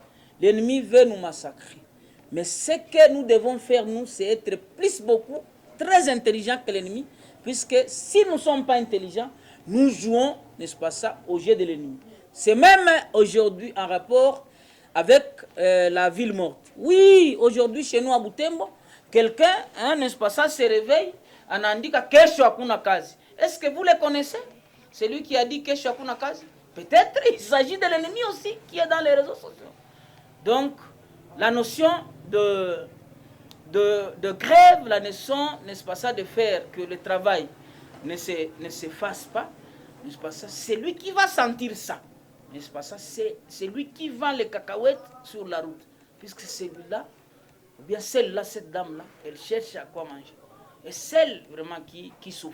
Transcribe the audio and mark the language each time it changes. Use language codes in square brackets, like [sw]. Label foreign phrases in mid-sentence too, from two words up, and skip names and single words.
[fr] L'ennemi veut nous massacrer. Mais ce que nous devons faire, nous, c'est être beaucoup, très intelligents que l'ennemi, puisque si nous ne sommes pas intelligents, nous jouons, n'est-ce pas ça, au jeu de l'ennemi. C'est même aujourd'hui en rapport avec la ville morte. Oui, aujourd'hui, chez nous à Butembo, quelqu'un, n'est-ce pas ça, se réveille, [sw] anaandika kesho hakuna kazi. [fr] Est-ce que vous les connaissez? C'est lui qui a dit [sw] kesho hakuna kazi. [fr] Peut-être il s'agit de l'ennemi aussi qui est dans les réseaux sociaux. Donc, la notion de grève, la notion, n'est-ce pas ça, de faire que le travail ne se fasse pas, n'est-ce pas ça, c'est lui qui va sentir ça, n'est-ce pas ça, c'est lui qui vend les cacahuètes sur la route, puisque celui-là, ou bien celle-là, cette dame-là, elle cherche à quoi manger, et celle vraiment qui souffre.